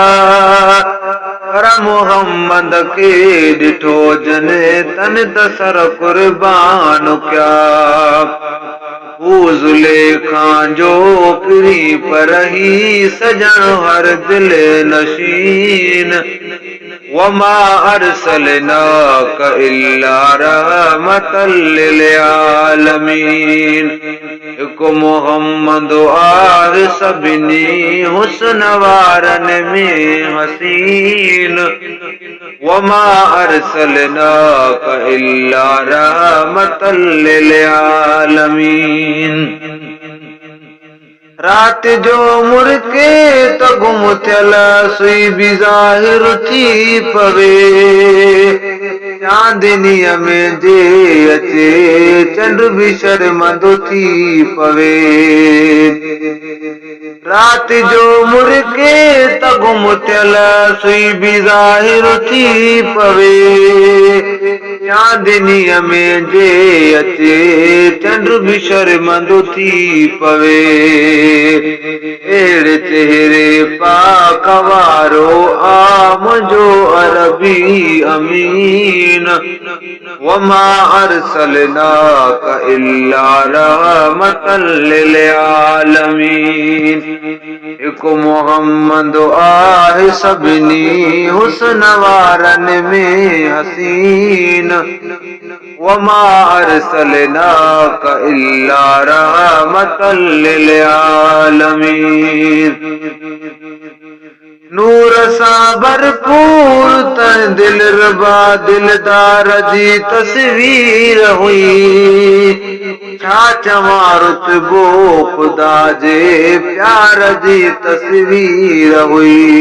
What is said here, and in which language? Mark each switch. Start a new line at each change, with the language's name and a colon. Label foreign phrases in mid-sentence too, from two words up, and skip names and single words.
Sindhi: पर मोहम्मद खे ॾिठो जन तन तसर कुर्बान कया। हू ज़ुलेखा जो पिरी पर ही सजण हर दिल नशीन।
Arabic: وما أرسلناك إلا رحمة للعالمين.
Sindhi: एक मोहम्मद आहे सभिनी हुस्न वारन में हसीन।
Arabic: وما أرسلناك إلا رحمة للعالمين.
Sindhi: रात जो मुर्के त गुम थियल सुई भी ज़ाहिर थी पवे। चांदनीअ में जे अचे चंड भी शर्मंदो थी पवे। रात जो मुर्के त गुम थियल सुई भी ज़ाहिर थी पवे। चांदनीअ में जे अचे चंड भी शर्मंदो थी पवे। अहिड़े चेहरे पाक वारो आम जो अरबी अमीन।
Arabic: وما أرسلناك إلا رحمة للعالمين.
Sindhi: एक मोहम्मद आहे सभिनी हुस्न वारन में हसीन।
Arabic: وما أرسلناك إلا رحمة للعالمين.
Sindhi: नूर सां भरपूर तन दिलरबा दिलदार जी तस्वीर हुई। छा चवां रुतबो खुदा जे प्यार जी तस्वीर हुई।